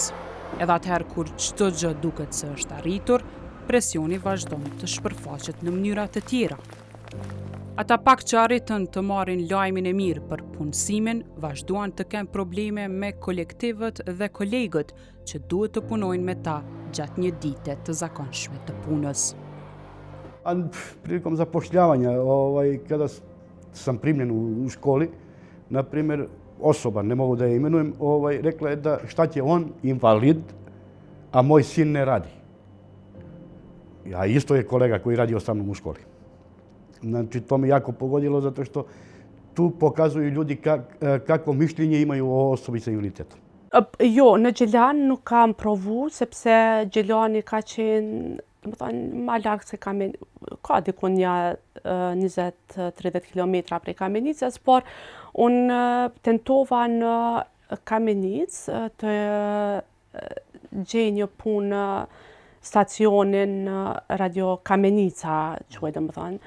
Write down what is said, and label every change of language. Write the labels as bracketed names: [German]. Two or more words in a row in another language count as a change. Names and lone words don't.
[Albanian] Edhe atëherë kur çdo gjë duket se është arritur, presioni vazhdon të shpërfaqet në mënyra të tjera. Ata pak që arritën të marrin lajmin e mirë për punësimin, vazhduan të kenë probleme me kolektivët dhe kolegët që duhet të punojnë me ta gjatë një dite të zakonshme të punës. [Serbian] Prilikom zapošljavanja, kada sam primljen u školi, na primjer, osoba, ne mogu da je imenujem, rekla je da šta će on, invalid, a moj sin ne radi. A isto je kolega koji radio sa mnom u školi. Znači, to me jako pogodilo zato što tu pokazuju ljudi kako mišljenje imaju o osobi sa invaliditetom. [Albanian] Jo, në Gjelan nuk kam provu, sepse Gjelani ka qenë, më thonë, ma largë se ka dikun një 20-30 km prej Kamenicës, por unë tentova në Kamenicë të gjej një punë stacionin Radio Kamenica, quajtë më thonë.